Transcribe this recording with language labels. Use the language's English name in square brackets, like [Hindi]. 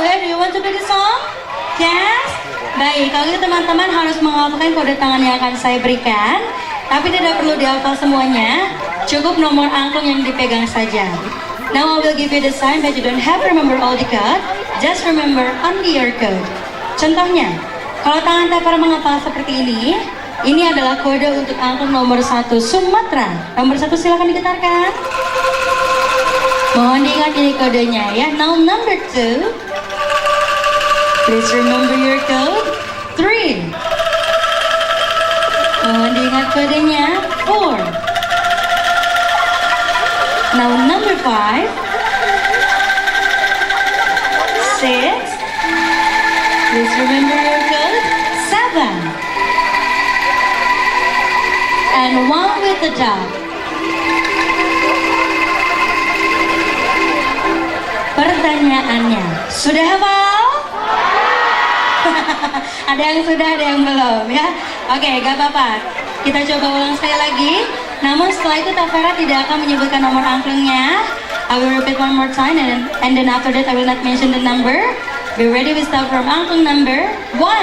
[English] Do you want to play the song? [Indonesian] Yes? Baik, kalau gitu teman-teman harus menghafalkan kode tangan yang akan saya berikan. Tapi tidak perlu dihafal semuanya, cukup nomor angklung yang dipegang saja. [English] Now I will give you the sign but you don't have to remember all the code. Just remember only your code. [Indonesian] Contohnya, kalau tangan Tevera menghafal seperti ini adalah kode untuk angklung nomor 1 Sumatera. Nomor 1 silakan digetarkan. Mohon diingat ini kodenya ya. [English] Now number 2. Please remember your code. 3. [Indonesian] Mohon diingat kodenya. 4. [English] Now number 5. 6. Please remember your code. 7. And 1 with the dot. [Indonesian] Pertanyaannya, sudah hafal? Ada yang sudah, ada yang belum ya. Oke, gak apa-apa. Kita coba ulang sekali lagi. Namun setelah itu Tevera tidak akan menyebutkan nomor angklungnya. [English] I will repeat one more time and then after that I will not mention the number. Be ready, we start from angklung number 1.